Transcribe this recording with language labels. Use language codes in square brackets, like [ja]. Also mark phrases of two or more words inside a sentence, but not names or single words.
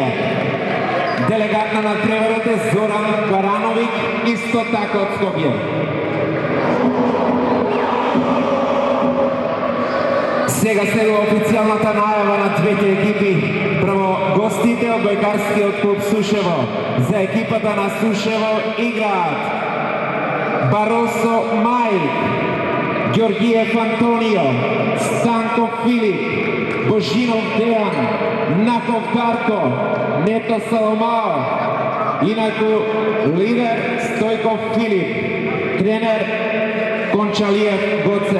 [mk] Делегат на натпреварите Зоран Барановиќ, исто така од Скопје. Сега следва официјалната најава на двете екипи. Прво, гостите одбојкарски од клуб Сушево. За екипата на Сушево играат Баросо Мајк, Георгиев Антонио, Станков Филип, Божинов Дејан, Наков Дарко, Нето Саломао, инаку лидер Стојков Филип, тренер Кончалиев Гоце.